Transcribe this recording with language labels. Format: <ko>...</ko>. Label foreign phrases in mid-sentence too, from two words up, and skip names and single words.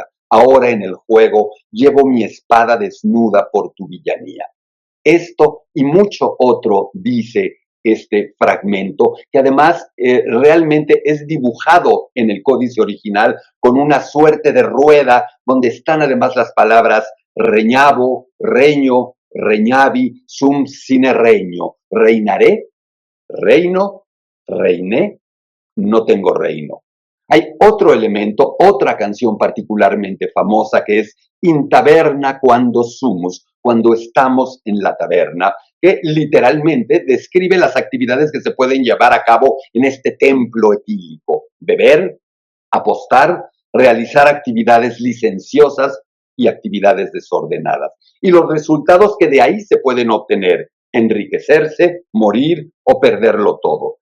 <es>Ahora en el juego llevo mi espada desnuda por tu villanía. Esto y mucho otro dice este fragmento, que además realmente es dibujado en el códice original con una suerte de rueda donde están además las palabras</es> <la>reñabo, reño, reñavi, sum sine reño,</la> <es>reinaré, reino, reiné, no tengo reino. Hay otro elemento, otra canción particularmente famosa que es</es> <la>In taberna quando sumus,</la> <es>cuando estamos en la taberna, que literalmente describe las actividades que se pueden llevar a cabo en este templo etílico. Beber, apostar, realizar actividades licenciosas y actividades desordenadas. Y los resultados que de ahí se pueden obtener, enriquecerse, morir o perderlo todo.</es>